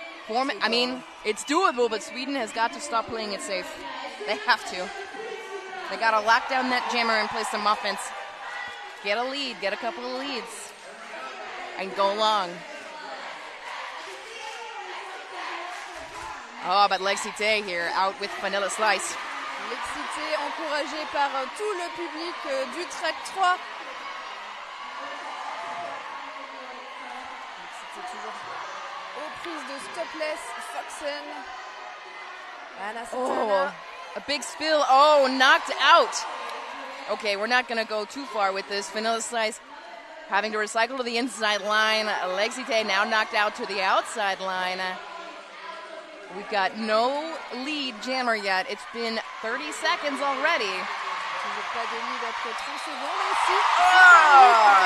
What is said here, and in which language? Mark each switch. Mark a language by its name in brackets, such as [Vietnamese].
[English] I mean, it's doable, but Sweden has got to stop playing it safe. They have to. They got to lock down that jammer and play some offense. Get a lead, get a couple of leads, and go long. Oh, but Lexité here, out with Vanilla Slice. [French] Lexité encouragée par tout le public du Track 3. Lexité toujours aux prises de Stopless, Foxen. Anna Satana. [English] A big spill. Oh, knocked out. Okay, we're not going to go too far with this. Vanilla Slice having to recycle to the inside line. Lexité now knocked out to the outside line. We've got no lead jammer yet. It's been 30 seconds already. [French] Toujours pas de lead après 30 secondes aussi.